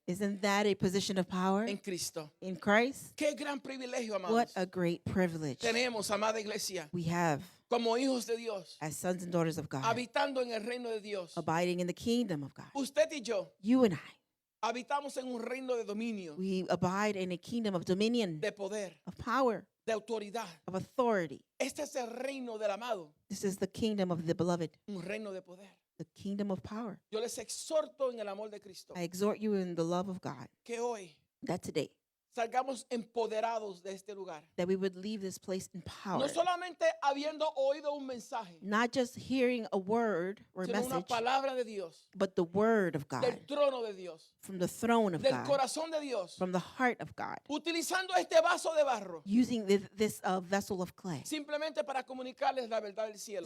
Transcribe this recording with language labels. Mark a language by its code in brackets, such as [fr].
[en] Isn't that a position of power [es] en Cristo. [en] in Christ? [es] Qué gran privilegio, [en] What [es] amados. [en] a great privilege [es] Tenemos, amada iglesia, [en] we have [es] como hijos de Dios, [en] as sons and daughters of God, [es] habitando en el reino de Dios. [en] abiding in the kingdom of God. [es] Usted y yo [en] You and I, [es] habitamos en un reino de dominio, [en] we abide in a kingdom of dominion, [es] de poder, [en] of power, [es] de autoridad. [en] of authority. [es] Este es el reino del amado, [en] This is the kingdom of the beloved, [es] un reino de poder. [en] the kingdom of power. [es] Yo les exhorto en el amor de Cristo [en] I exhort you in the love of God [es] que hoy [en] that today, [es] salgamos empoderados de este lugar. [en] that we would leave this place in power. [es] No solamente habiendo oído un mensaje, [en] Not just hearing a word or a [es] sino una [en] message, [es] palabra de Dios, [en] but the word of God [es] del trono de Dios, [en] from the throne of [es] del [en] God, [es] corazón de Dios, [en] from the heart of God, [es] utilizando este vaso de barro [en] using this vessel of clay, [es] simplemente para comunicarles la verdad del cielo.